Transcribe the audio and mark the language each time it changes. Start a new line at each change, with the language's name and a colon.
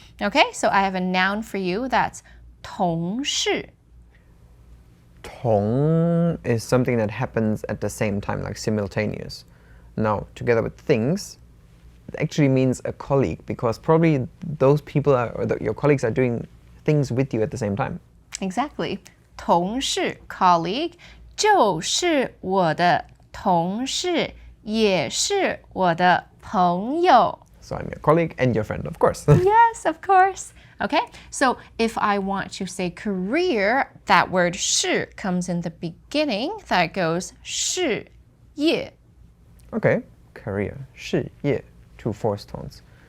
English: Okay, so I have a noun for you that's 同事. 同 is something that happens at the same time, like simultaneous. Now, together with things, it actually means a colleague, because probably those people your colleagues are doing things with you at the same time. Exactly.
Chinese: 同事 colleague 就是我的同事，也是我的朋友。
English: So I'm your colleague and your friend, of course. Yes, of course. Okay, so if I want to say career, that word 是 comes in the beginning. That goes 事业. Okay, career, 事业, two forced tones.